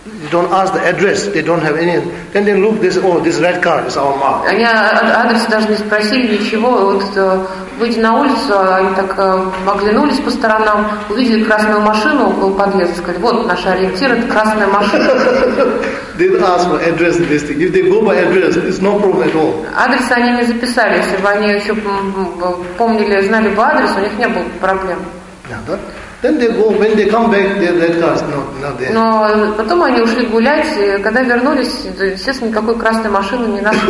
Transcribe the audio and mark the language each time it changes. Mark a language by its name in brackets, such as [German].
[English] They don't ask the address, they don't have any. Then they look, this red car is our mark. [Russian] Они адреса даже не спросили, ничего. Вот выйти на улицу, они так оглянулись по сторонам, увидели красную машину около подъезда, сказали, вот наш ориентир, это красная машина. [English] They didn't ask for address in this thing. If they go by address, it's no problem at all. [Russian] Адреса они не записали. Если бы они еще помнили, знали бы адрес, у них не было бы проблем. [English] Then they go, when they come back, their red car is not there. [Russian] Но потом они ушли гулять, и когда вернулись, естественно, никакой красной машины не нашли.